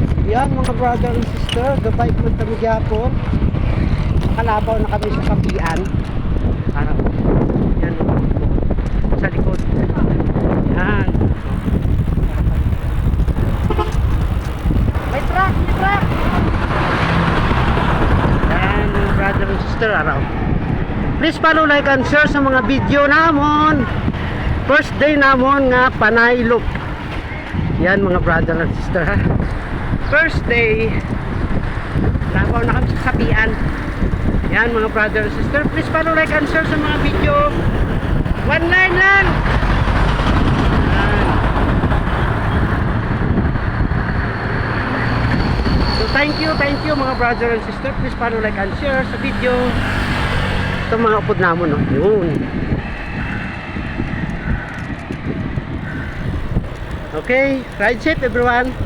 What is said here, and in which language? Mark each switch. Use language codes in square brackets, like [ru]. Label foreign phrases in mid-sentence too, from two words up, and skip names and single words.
[hil] Yan mga [en] brother and sister, [hil] gabay ko kami gyapon. Kalabaw na kami sa kapian. Araw. Yan sa likod. Yan. May truck, may truck. Yan mga [en] brother and sister, [hil] araw. [en] Please follow, like and share [hil] sa mga video namon. [en] First day [hil] namon nga Panay Loop. Yan mga [en] brother and sister ha. First day, [hil] labaw na kami sa kapian. [en] Yan mga brother and sister, please follow, like and share [hil] sa mga video. [en] One line lang. Yan. So thank you mga brother and sister, please follow, like and share [hil] sa video. Ito mga upod namon, no? Yun. [en] Okay, ride safe everyone.